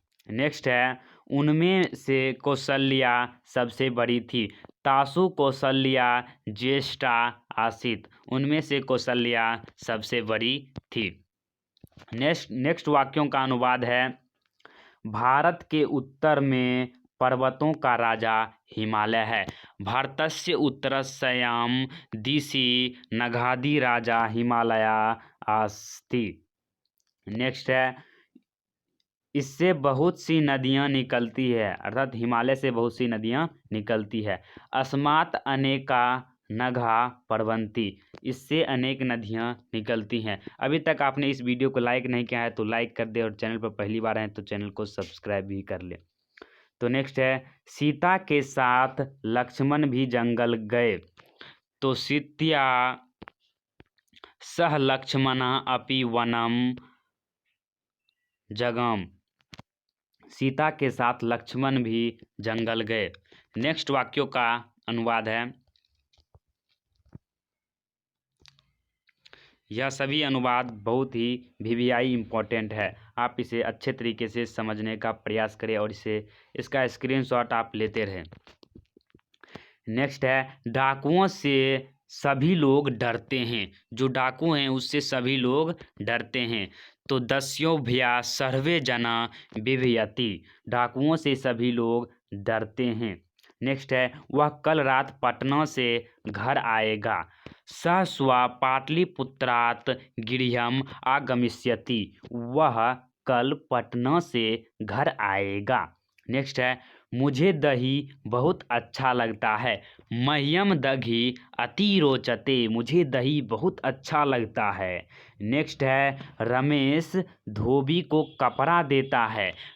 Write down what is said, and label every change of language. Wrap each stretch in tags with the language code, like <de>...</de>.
<hi>Next है, उनमें से कौशल्या सबसे बड़ी थी।</hi> <sa>तासु कौशल्या ज्येष्ठा आसीत।</sa> <hi>उनमें से कौशल्या सबसे बड़ी थी। नेक्स्ट वाक्यों का अनुवाद है, भारत के उत्तर में पर्वतों का राजा हिमालय है।</hi> <sa>भारतस्य उत्तरस्यां दिशि नगाधि राजा हिमालया अस्ति।</sa> <hi>नेक्स्ट है, इससे बहुत सी नदियां निकलती है, अर्थात हिमालय से बहुत सी नदियां निकलती है।</hi> <sa>अस्मात् अनेका नघा प्रवहन्ति।</sa> <hi>इससे अनेक नदियां निकलती हैं। अभी तक आपने इस वीडियो को लाइक नहीं किया है तो लाइक कर दे, और चैनल पर पहली बार हैं तो चैनल को सब्सक्राइब भी कर ले। तो नेक्स्ट है, सीता के साथ लक्ष्मण भी जंगल गए।</hi> <sa>तो सीत्या सह लक्ष्मणा अपि वनम जगाम।</sa> <hi>सीता के साथ लक्ष्मण भी जंगल गए। नेक्स्ट वाक्यों का अनुवाद है, यह सभी अनुवाद बहुत ही वीवीआई इम्पोर्टेंट है। आप इसे अच्छे तरीके से समझने का प्रयास करें और इसका स्क्रीनशॉट आप लेते रहें। नेक्स्ट है, डाकुओं से सभी लोग डरते हैं। जो डाकू हैं उससे सभी लोग डरते हैं। तो</hi> <sa>दस्यो भया सर्वे जना बिभयति।</sa> <hi>डाकुओं से सभी लोग डरते हैं। नेक्स्ट है, वह कल रात पटना से घर आएगा।</hi> <sa>स स्वा पाटलिपुत्रात् गृहम् आगमिष्यति।</sa> <hi>वह कल पटना से घर आएगा। नेक्स्ट है, मुझे दही बहुत अच्छा लगता है।</hi> <sa>मह्यम दही अति रोचते।</sa> <hi>मुझे दही बहुत अच्छा लगता है। नेक्स्ट है, रमेश धोबी को कपड़ा देता है।</hi>